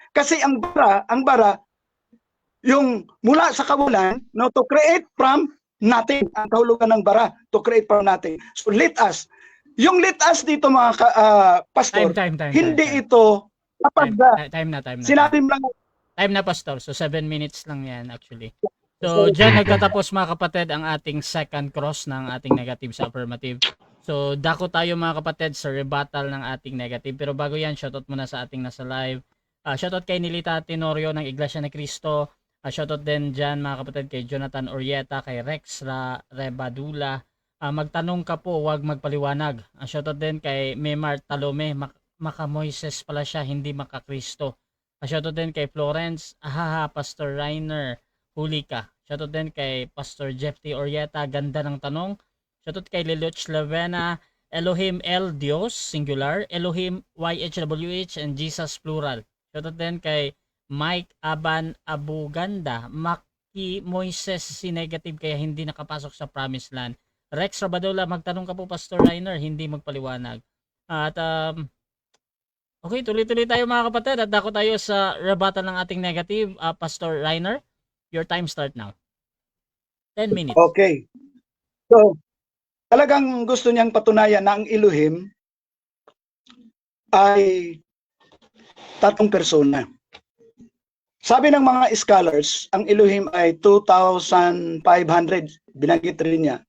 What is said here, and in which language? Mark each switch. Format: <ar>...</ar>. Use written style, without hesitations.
<tl>Kasi ang bara, yung mula sa kawalan, no,</tl> <en>to create from nothing,</en> <tl>ang kahulugan ng bara, to create from nothing.</tl> <en>So let us.</en> <tl>Yung</tl> <en>let us</en> <tl>dito mga pastor,</tl> <en>Time.</en> <tl>hindi ito kapag Time na. sinabi mo lang, Time na, pastor. So, 7 minutes lang yan, actually. So, dyan nagtatapos, mga kapatid, ang ating second cross ng ating negative sa affirmative. So, dako tayo, mga kapatid, sa rebuttal ng ating negative. Pero bago yan, shoutout muna sa ating nasa live. Shoutout kay Nilita Tenorio ng Iglesia ni Cristo. Shoutout din dyan, mga kapatid, kay Jonathan Orieta, kay Rex Rebadula. Magtanong ka po, wag magpaliwanag. Shoutout din kay Memar Talome, Maka Moises pala siya, hindi Maka Kristo. Shoutout din kay Florence, Pastor Rainer, huli ka. Shoutout din kay Pastor Jeff T. Orieta, ganda ng tanong. Shoutout kay Leluch Lavena, Elohim El Dios, singular, Elohim YHWH, and Jesus plural. Shoutout din kay Mike Aban Abuganda, Maki Moises, si negative kaya hindi nakapasok sa Promised Land. Rex Rabadola, magtanong ka po, Pastor Rainer, hindi magpaliwanag. At okay, tuloy-tuloy tayo, mga kapatid, at dako tayo sa rebuttal ng ating negative.</tl> <en>Pastor Rainer, your time start now. 10 minutes. Okay.</en> <tl>So, talagang gusto niyang patunayan na ang Elohim ay tatlong persona. Sabi ng mga scholars, ang Elohim ay 2,500, binanggit rin niya.</tl>